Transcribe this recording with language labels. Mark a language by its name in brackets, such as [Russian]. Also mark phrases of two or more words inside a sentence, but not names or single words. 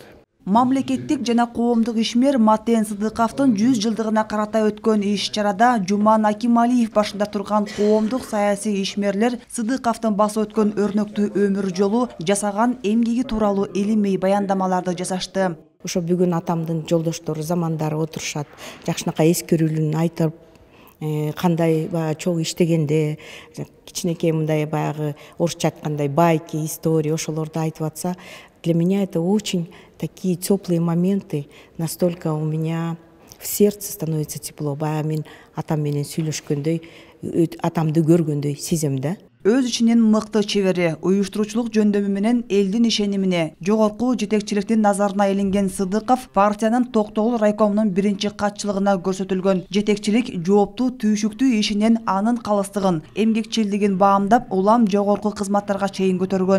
[Kyrgyz] Мамлекеттик жана коомдук ишмер Матен Сыдыковдун 100 жылдыгына карата өткөн иш-чарада Жуман Акималиев башында турган коомдук саясий ишмерлер Сыдыковдун басып өткөн өрнөктүү өмүр жолу, жасаган эмгеги тууралуу илимий баяндамаларды жасашты. Ошо бүгүн атамдын жолдоштору замандары отурушат, жакшынакай эскерүүлүн айтып, кандай чогуу иштегенде, кичинекей мындай баягы орусча айткандай [Russian] байки, история [Kyrgyz] ошолорду айтып атса, [Russian] для меня это очень такие теплые моменты, настолько у меня в сердце становится тепло. [Kyrgyz] Баягы мен атам менен сүйлөшкөндөй, атамды көргөндөй сезем да. Өз ичинен мыкты чебери, уюштуруучулук жөндөмү менен элдин ишенимине, жогорку жетекчиликтин назарына илинген Сыдыков партиянын Токтогул райкомунун биринчи катчылыгына көрсөтүлгөн жетекчилик жооптуу түйшүктүү ишинен анын калыстыгын, эмгекчилдигин баамдап, улам жогорку кызматтарга чейин көтөргөн.